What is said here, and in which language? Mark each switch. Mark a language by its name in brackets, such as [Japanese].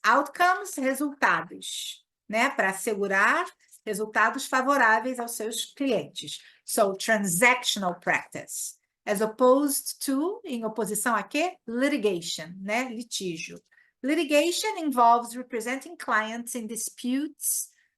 [Portuguese] Outcomes, resultados, né? Para assegurar resultados favoráveis aos seus clientes. [English] So, transactional practice. As opposed to, [Portuguese] em oposição a quê? Litigation, né? Litígio. [English] Litigation involves representing clients in disputes.